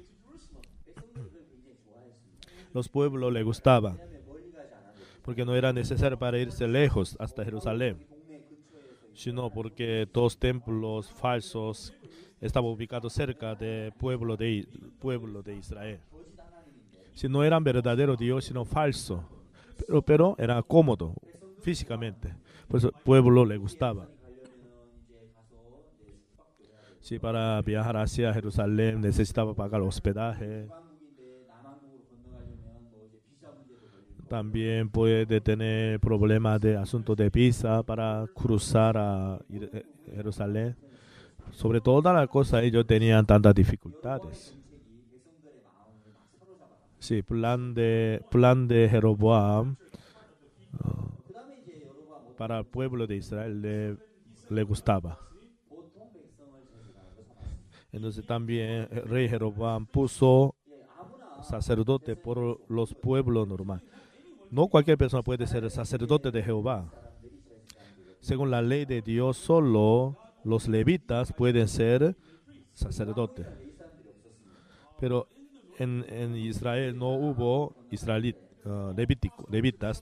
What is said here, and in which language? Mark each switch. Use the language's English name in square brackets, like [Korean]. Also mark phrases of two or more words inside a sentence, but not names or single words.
[Spanish] Los pueblos le gustaban, porque no era necesario para irse lejos hasta Jerusalén, sino porque dos templos falsos estaban ubicados cerca del pueblo de Israel. Si no eran verdadero Dios, sino falso, pero era cómodo físicamente. Por eso el pueblo le gustaba. Si para viajar hacia Jerusalén necesitaba pagar hospedaje, [Korean] 북한국인데 남한국으로 건너가려면 뭐 이제 비자 문제도 걸리고 [Spanish] también puede tener problemas de asunto de visa para cruzar a Jerusalén. Sobre todas las cosas ellos tenían tantas dificultades. [Korean] 정책이 백성들의 마음을 막 사로잡아. [Spanish] Sí, plan de Jeroboam [Korean] 그다음에 이제 여로보암 [Spanish] para el pueblo de Israel le gustaba. [Korean] 보통 백성을 제사장으로 삼았습니다. [Spanish] Entonces también el rey Jeroboam puso [Korean] 예, 아무나 [Spanish] sacerdote por los pueblos normales. No cualquier persona puede ser sacerdote de Jehová. Según la ley de Dios, solo los levitas pueden ser sacerdotes. Pero en Israel no hubo levitas.